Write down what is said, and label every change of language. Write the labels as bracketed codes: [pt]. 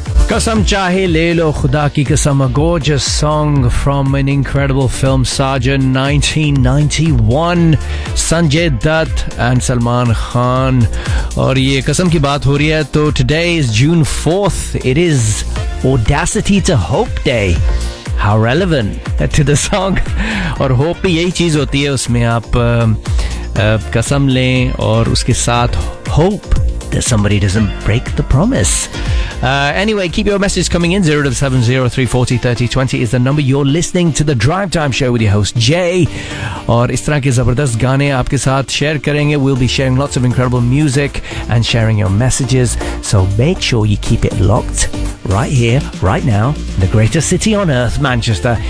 [hi] कसम चाहे लेलो खुदा की कसम, [en] a gorgeous song from an incredible film, Saajan, 1991. Sanjay Dutt and Salman Khan. [hi] और ये कसम की बात हो रही है, [en] to today is June 4th. It is Audacity to Hope Day. How relevant to the song. [hi] और hope भी येही चीज़ होती है, उसमे आप कसम लें और उसके साथ [en] hope that somebody doesn't break the promise. Anyway, keep your message coming in. 0703403020 is the number. You're listening to the Drive Time Show with your host Jay. [hi] और इस तरह के ज़बरदस्त गाने आपके साथ शेयर करेंगे। [en] We'll be sharing lots of incredible music and sharing your messages. So make sure you keep it locked right here, right now, the greatest city on earth, Manchester.